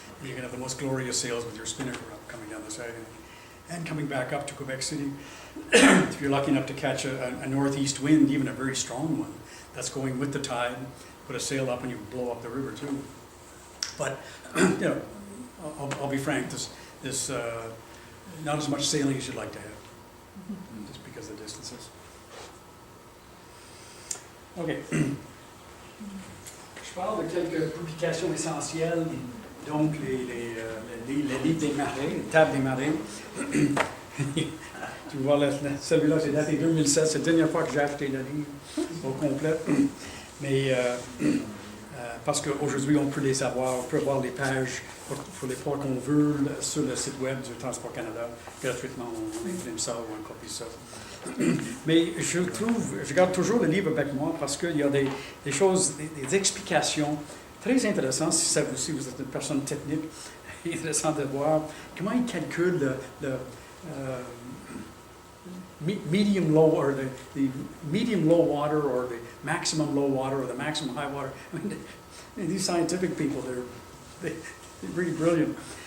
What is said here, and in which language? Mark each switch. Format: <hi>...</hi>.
<en>And you can have the most glorious sails with your spinnaker up coming down the Saguenay. And coming back up to Quebec City, if you're lucky enough to catch a northeast wind, even a very strong one, that's going with the tide, put a sail up and you blow up the river too. But, you know, I'll be frank, this not as much sailing as you'd like to have, just because of the distances. OK.</en> <fr>Je parle de quelques publications essentielles, donc les livres des marées, les tables des marées. Tu vois, celui-là, c'est daté 2007, c'est la dernière fois que j'ai acheté le livre au complet. Mais parce qu'aujourd'hui, on peut les avoir, on peut avoir les pages pour les ports qu'on veut sur le site web du Transport Canada. Gratuitement, on imprime ça ou on copie ça. Mais je garde toujours le livre avec moi parce qu'il y a des choses, des explications très intéressantes. Si vous êtes une personne technique, intéressant de voir comment ils calculent le medium low or</fr> <en>the medium low water or the maximum low water or the maximum high water. I mean, these scientific people, they're really brilliant.</en>